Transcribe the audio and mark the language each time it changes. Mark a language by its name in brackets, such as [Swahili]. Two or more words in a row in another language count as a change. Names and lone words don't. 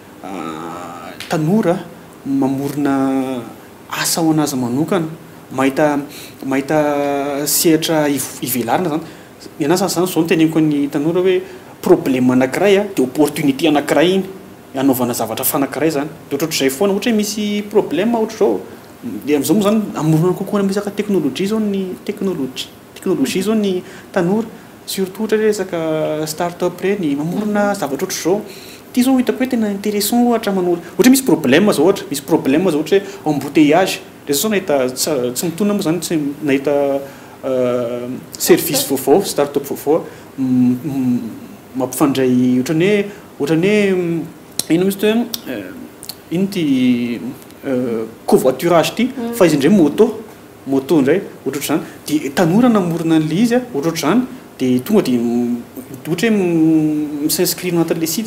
[Malagasy] tanora mamorona asa ho anazy manokana mahita sehatra hivelarina zany ianasa zany zao noteneniko ny tanora hoe problème anankiray dia opportunité anankiray iny anaovana zavatra fanakiray zany dia ohatr'izay foana ohatra hoe misy problème ohatra zao dia amin'izao moa zany amorona kokoa misaka teknôlôjia zao ny teknôlôjia zao ny tanora surtout ohatra hoe resaka start-up reny mamorona zavatra ohatra zao ty zao hitako hoe tena intéressant ohatra manolo ohatra misy problème zao ohatra misy problème zao ohatra hoe embouteillage dia zao nahita tsy mitona moa zany tsy nahita service vaovao start-up vaovao mampifandray ohatrany hoe ino misy hoe ino ty covoiturage ty fa izy indray moto indray ohatr'ohatra zany dia tanora namorona an'le izy ohatr'ohatra zany dia tonga dia ohatra hoe misinscrire anatin'le site